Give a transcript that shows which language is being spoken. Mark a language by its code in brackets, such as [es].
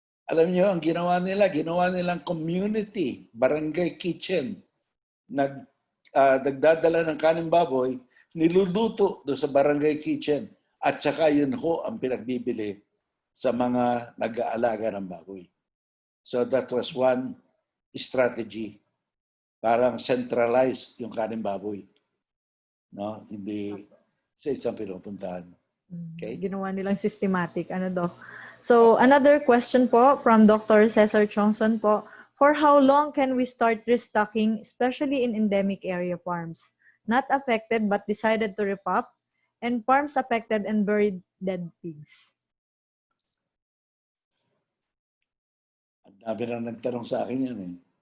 [tl] Alam niyo, ang ginawa nilang community, barangay kitchen. Nagdadala ng kanin baboy, niluluto doon sa barangay kitchen. At saka yun ho ang pinagbibili sa mga nag-aalaga ng baboy. [en] So that was one strategy. [tl] Parang centralized yung kanin baboy. No? Hindi sa isang pinupuntahan. Okay? Ginawa nilang systematic. Ano, Doc? [en] So, another question po from Dr. Cesar Chongson po. For how long can we start restocking, especially in endemic area farms? Not affected but decided to repop, and farms affected and buried dead pigs. [tl] Ang dami na nagtanong sa akin yan eh.